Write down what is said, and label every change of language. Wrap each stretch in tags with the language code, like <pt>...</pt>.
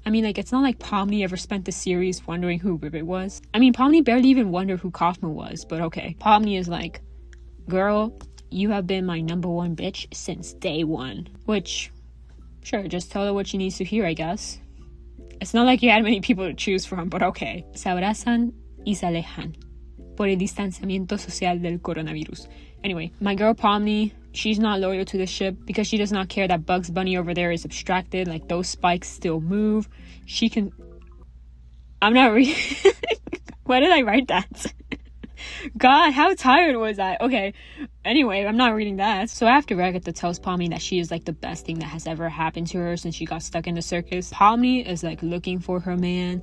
<en>I mean, like, it's not like Pomni ever spent the series wondering who Ribbit was. I mean, Pomni barely even wondered who Kaufman was, but okay. Pomni is like, girl, you have been my number one bitch since day one. Which, sure, just tell her what she needs to hear, I guess. It's not like you had many people to choose from, but okay.</en> <es>Se abrazan y se alejan por el distanciamiento social del coronavirus.</es> <en>Anyway, my girl Pomni, she's not loyal to the ship because she does not care that Bugs Bunny over there is abstracted. Like, those spikes still move. She can... I'm not reading... Why did I write that? God, how tired was I? Okay, anyway, I'm not reading that. So after Agatha tells Pomni that she is like the best thing that has ever happened to her since she got stuck in the circus, Pomni is like looking for her man.</en>